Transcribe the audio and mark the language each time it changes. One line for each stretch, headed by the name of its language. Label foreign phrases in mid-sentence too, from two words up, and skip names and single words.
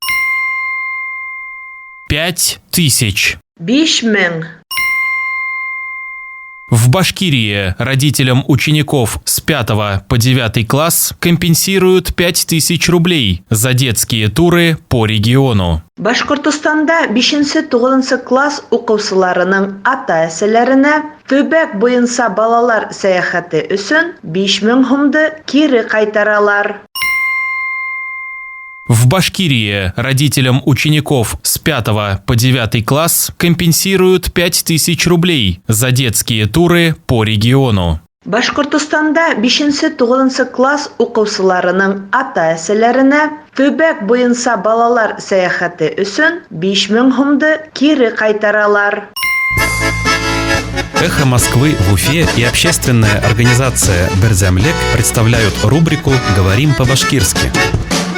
Russian: 5000. 5000. В Башкирии родителям учеников с 5 по 9 класс компенсируют 5000 рублей за детские туры по региону.
Tatar: Башкортостанда 5-9 класс укучыларының ата-әсәләренә төбәк буенча балалар сәяхәте өчен 5000 сумды кире кайтаралар.
Russian: В Башкирии родителям учеников с 5 по 9 класс компенсируют 5000 рублей за детские туры по региону.
Tatar: Башкортостанда 5-9 класс укучыларының ата-әсәләренә төбәк буенча балалар сәяхәте өчен 5000 сумды кире кайтаралар.
Russian: «Эхо Москвы» в Уфе и общественная организация «Берзямлек» представляют рубрику «Говорим по-башкирски».